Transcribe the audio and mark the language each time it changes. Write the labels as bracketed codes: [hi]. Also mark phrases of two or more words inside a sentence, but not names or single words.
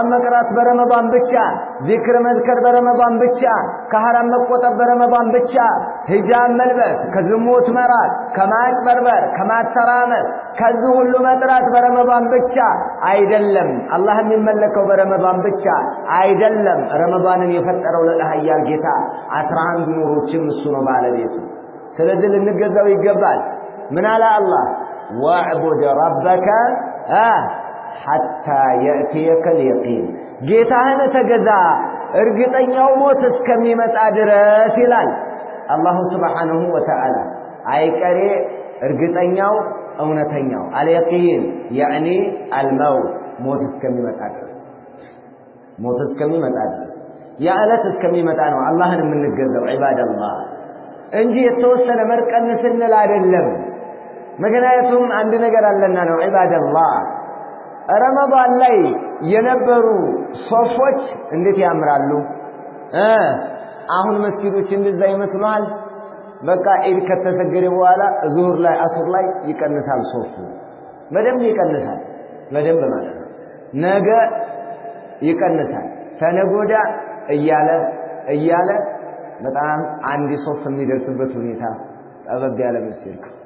[am] መቅራት በረመዳን ብቻ ዚክር መዝከር በረመዳን ብቻ ከሐራም መቆጠብ በረመዳን ብቻ ሂጃብ መልበስ ከዝሙት መራቅ ከማጭበርበር ከማተራመስ ከዚህ ሁሉ መጥራት በረመዳን ብቻ አይደለም አላህ የሚመለከው በረመዳን ብቻ አይደለም ረመዳንን የፈጠረው ለኃያል ጌታ 11 ኑሮችም እሱ ነው ባለቤቱ ስለዚህ ልንገዛው ይገባል ምን አለ አላህ [ar] واعبد ربك حتى يأتيك اليقين [am] ጌታህን ተገዛ እርግጠኛው ሞት እስከሚመጣ ድረስ ይላል አላሁ [ar] سبحانه وتعالى [am] አይቀሬ እርግጠኛው እውነተኛው [ar] اليقين يعني الموت [am] ሞት እስከሚመጣ ድረስ ያ ዕለት እስከሚመጣ ነው አላህን የምንገዛው ዒባደላህ እንጂ የተወሰነ መርቀን ስንል አይደለም ምክንያቱም አንድ ነገር አለና ነው ዒባደላህ ረመዳን ላይ የነበሩ ሶፎች እንዴት ያምራሉ አሁን መስጊዶች እንደዛ ይመስላል በቃ ኢድ ከተሰገደ በኋላ ዙሁር ላይ አስር ላይ ይቀንሳል ሶፉ በደንብ ይቀንሳል በደንብ ማለት ነው ነገ ይቀንሳል ተነጎዳ እያለ በጣም አንድ ሶፍ የሚደርስበት ሁኔታ ጠበብ ያለ መስጊድ